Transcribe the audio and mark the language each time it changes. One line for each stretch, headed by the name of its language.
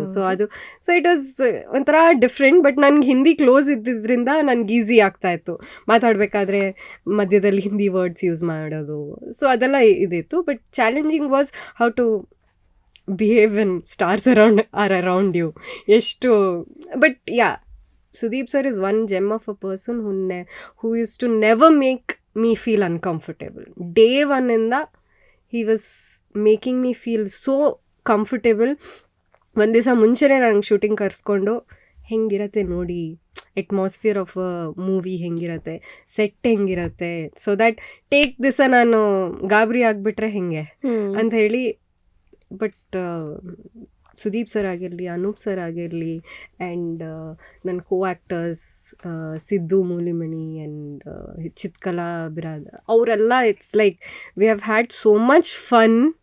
English: so it was
Kannada: ಒಂಥರ different. But ನನಗೆ Hindi close ಇದ್ದಿದ್ದರಿಂದ ನನಗೆ ಈಸಿ ಆಗ್ತಾಯಿತ್ತು ಮಾತಾಡಬೇಕಾದ್ರೆ ಮಧ್ಯದಲ್ಲಿ ಹಿಂದಿ ವರ್ಡ್ಸ್ ಯೂಸ್ ಮಾಡೋದು. ಸೊ ಅದೆಲ್ಲ ಇದಿತ್ತು.
English: But challenging was how to behave when stars are around you. ಎಷ್ಟು but Sudeep sir is one gem of a person who use to never make me feel uncomfortable. Day ಒನ್ನಿಂದ he was making me feel so comfortable.
Kannada: ಒಂದು ದಿವಸ ಮುಂಚೆನೇ ನನಗೆ shooting ಕರೆಸ್ಕೊಂಡು ಹೆಂಗಿರತ್ತೆ ನೋಡಿ,
English: atmosphere of a movie
Kannada: ಹೆಂಗಿರತ್ತೆ, set ಹೆಂಗಿರತ್ತೆ,
English: so that take
Kannada: ದಿವಸ ನಾನು ಗಾಬರಿ ಆಗಿಬಿಟ್ರೆ ಹೆಂಗೆ ಅಂತ ಹೇಳಿ. ಬಟ್ ಸುದೀಪ್ ಸರ್ ಆಗಿರಲಿ, ಅನೂಪ್ ಸರ್ ಆಗಿರಲಿ, ಆ್ಯಂಡ್ ನನ್ನ ಕೋ ಆ್ಯಕ್ಟರ್ಸ್ ಸಿದ್ದು ಮೂಲಿಮಣಿ ಆ್ಯಂಡ್ ಚಿತ್ಕಲಾ ಬಿರಾದ, ಅವರೆಲ್ಲ
English: It's like we have had so much fun.